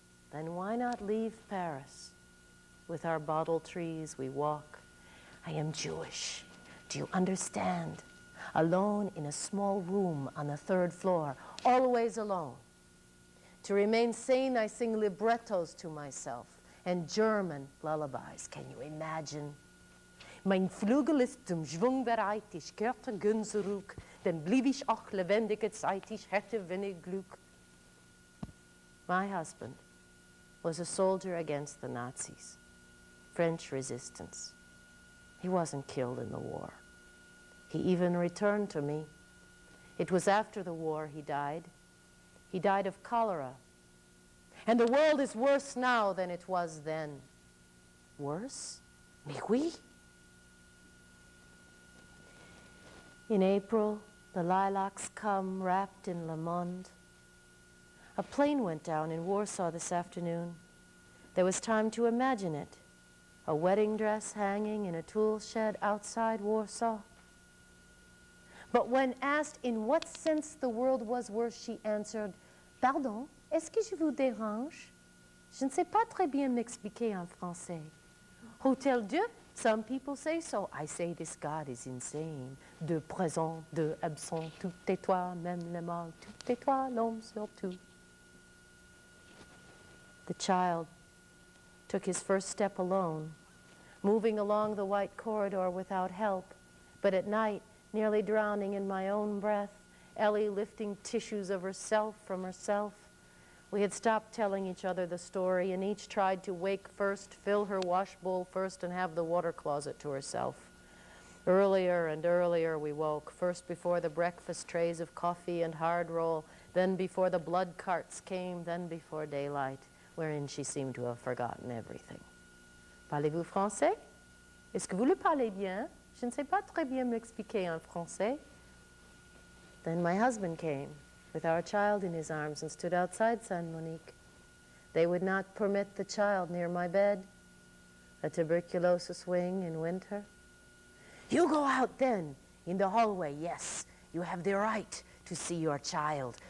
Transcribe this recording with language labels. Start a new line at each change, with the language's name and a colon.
English: Then why not leave Paris? With our bottle trees we walk. I am Jewish. Do you understand? Alone in a small room on the 3rd floor, always alone. To remain sane, I sing librettos to myself and German lullabies. Can you imagine?
German: Mein Flügel ist zum Schwung bereit, ich kehrte gün zurück, denn blieb ich auch lebendige Zeit, ich hätte wenig Glück.
English: my husband, was a soldier against the Nazis, French resistance. He wasn't killed in the war. He even returned to me. It was after the war he died. He died of cholera. And the world is worse now than it was then. Worse?
French: Mais oui.
English: In April, the lilacs come wrapped in Le Monde. A plane went down in Warsaw this afternoon. There was time to imagine it. A wedding dress hanging in a tool shed outside Warsaw. But when asked in what sense the world was worse, she answered,
French: "Pardon, est-ce que je vous dérange? Je ne sais pas très bien m'expliquer en français.
English: Hotel Dieu, some people say so. I say this God is insane.
French: De présent, de absent, tout est toi, même le mal, tout est toi, l'homme surtout."
English: The child took his first step alone, moving along the white corridor without help, but at night, nearly drowning in my own breath, Ellie lifting tissues of herself from herself. We had stopped telling each other the story, and each tried to wake first, fill her wash bowl first, and have the water closet to herself. Earlier and earlier we woke, first before the breakfast trays of coffee and hard roll, then before the blood carts came, then before daylight, wherein she seemed to have forgotten everything.
French: Parlez-vous français? Est-ce que vous le parlez bien? Je ne sais pas très bien m'expliquer en français.
English: Then my husband came with our child in his arms and stood outside Saint Monique. They would not permit the child near my bed, a tuberculosis wing in winter. "You go out then, in the hallway, yes. You have the right to see your child.